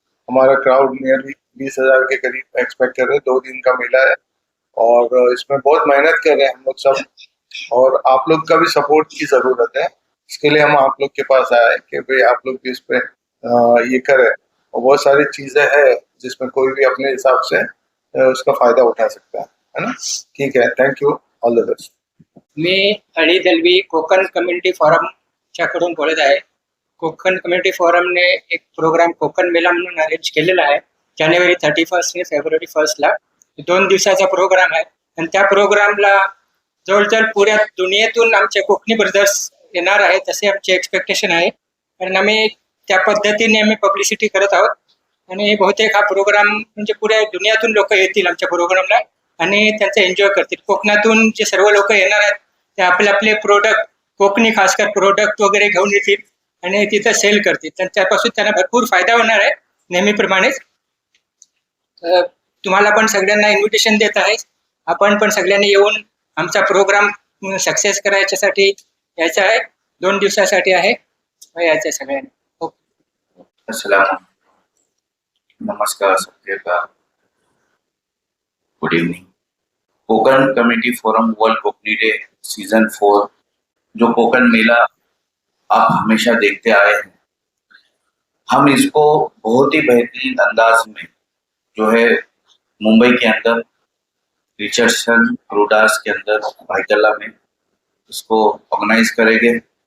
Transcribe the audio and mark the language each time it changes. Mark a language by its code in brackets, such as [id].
[hi] हमारा crowd nearly 20,000 के करीब एक्सपेक्ट कर रहे हैं। 2 दिन का मेला है और इसमें बहुत मेहनत कर रहे हैं हम लोग सब, और आप लोग का भी सपोर्ट की ज़रूरत है। इसके लिए हम आप लोग के पास आए कि भाई आप लोग भी इस पे ये करें। और बहुत सारी चीज़ें हैं जिसमें कोई भी अपने हिसाब से उसका फ़ायदा उठा सकता है ना। ठीक है, [en] Thank you, all the best. [mr] मी अडी दलवी कोकण कम्युनिटी फोरमच्याकडून बोलत आहे. कोकण कम्युनिटी फोरमने एक प्रोग्राम कोकण मेला म्हणून अरेंज केलेला आहे जानेवारी 31 आणि फेब्रुवारी 1ला. 2 दिवसाचा प्रोग्राम आहे आणि त्या प्रोग्रामला जवळजवळ पुऱ्या दुनियेतून आमचे कोकणी ब्रदर्स येणार आहेत असे आमचे एक्सपेक्टेशन आहे. कारण आम्ही त्या पद्धतीने आम्ही पब्लिसिटी करत आहोत आणि बहुतेक हा प्रोग्राम म्हणजे पुऱ्या दुनियातून लोक येतील आमच्या प्रोग्रामला आणि त्यांचं एन्जॉय करतील. कोकणातून जे सर्व लोक येणार आहेत ते आपले आपले प्रोडक्ट, कोकणी खासकर प्रोडक्ट वगैरे घेऊन येतील आणि तिथं सेल करतील. त्यापासून त्यांना भरपूर फायदा होणार आहे नेहमीप्रमाणेच. तुम्हाला पण सगळ्यांना इन्व्हिटेशन देत आहे. आपण पण सगळ्यांनी येऊन आमचा प्रोग्राम सक्सेस करायच्यासाठी यायचं आहे. 2 दिवसासाठी आहे, यायचं आहे सगळ्यांनी. [hi] अस्सलाम, नमस्कार सबके का, [en] Good evening. [hi] Konkan community forum world Konkani day season 4, जो कोकण मेला आप हमेशा देखते आए हैं, हम इसको बहुत ही बेहतरीन अंदाज में जो है मुंबई के अंदर रिचर्डसन रोडास के अंदर भाईकल्ला में इसको ऑर्गेनाइज करेंगे।